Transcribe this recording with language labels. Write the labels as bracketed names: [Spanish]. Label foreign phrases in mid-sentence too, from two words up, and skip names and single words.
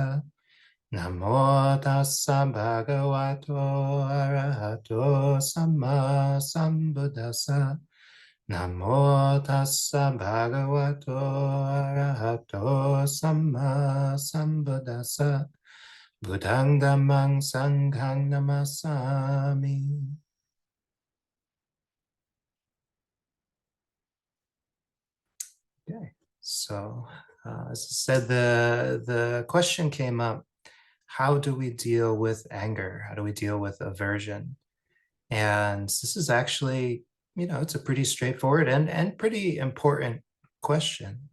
[Pali] Namo tassa bhagavato arahato samma sambuddhassa. Namo tassa bhagavato arahato samma sambuddhassa. Buddhang dhammang sanghang namasami. [English] Okay, so as I said, the question came up, how do we deal with anger? How do we deal with aversion? And this is actually, it's a pretty straightforward and pretty important question.